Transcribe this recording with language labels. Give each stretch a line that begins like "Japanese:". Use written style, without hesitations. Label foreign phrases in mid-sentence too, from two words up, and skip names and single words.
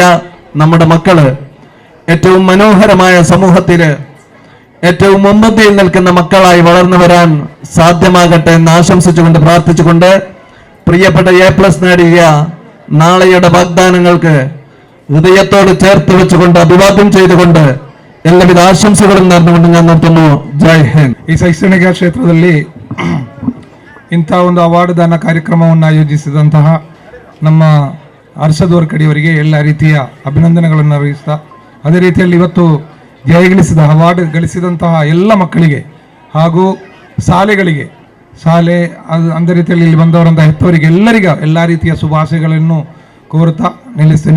Malayalam: നമ്മുടെ മക്കള് ഏറ്റവും മനോഹരമായ സമൂഹത്തില് ഏറ്റവും മുൻപന്തിയിൽ നിൽക്കുന്ന മക്കളായി വളർന്നു വരാൻ സാധ്യമാകട്ടെ എന്ന് ആശംസിച്ചുകൊണ്ട് പ്രാർത്ഥിച്ചുകൊണ്ട്, പ്രിയപ്പെട്ട A+ നേടിയ നാളെയുടെ വാഗ്ദാനങ്ങൾക്ക് ഹൃദയത്തോട് ചേർത്ത് വെച്ചുകൊണ്ട് അഭിവാദ്യം ചെയ്തുകൊണ്ട് എല്ലാവിധ ആശംസകളും നേർന്നുകൊണ്ട് ഞാൻ നിർത്തുന്നു. ജയ് ഹിന്ദ്.
Kannada: ಈ ಶೈಕ್ಷಣಿಕ ಕ್ಷೇತ್ರದಲ್ಲಿ ಇಂಥ ಒಂದು ಅವಾರ್ಡ್ ದಾನ ಕಾರ್ಯಕ್ರಮವನ್ನು ಆಯೋಜಿಸಿದಂತಹ ನಮ್ಮ ಹರ್ಷದ್ ವರ್ಕಡಿಯವರಿಗೆ ಎಲ್ಲ ರೀತಿಯ ಅಭಿನಂದನೆಗಳನ್ನು ಅರ್ಪಿಸ್ತಾ, ಅದೇ ರೀತಿಯಲ್ಲಿ ಇವತ್ತು ಜಯಗಳಿಸಿದ ಅವಾರ್ಡ್ ಗಳಿಸಿದಂತಹ ಎಲ್ಲ ಮಕ್ಕಳಿಗೆ ಹಾಗೂ ಶಾಲೆಗಳಿಗೆ ಅಂದ ರೀತಿಯಲ್ಲಿ ಇಲ್ಲಿ ಬಂದವರಂತಹ ಹೆತ್ತವರಿಗೆ ಎಲ್ಲರಿಗೂ ಎಲ್ಲ ರೀತಿಯ ಶುಭಾಶಯಗಳನ್ನು ಕೋರುತ್ತಾ ನಿಲ್ಲಿಸ್ತೇನೆ.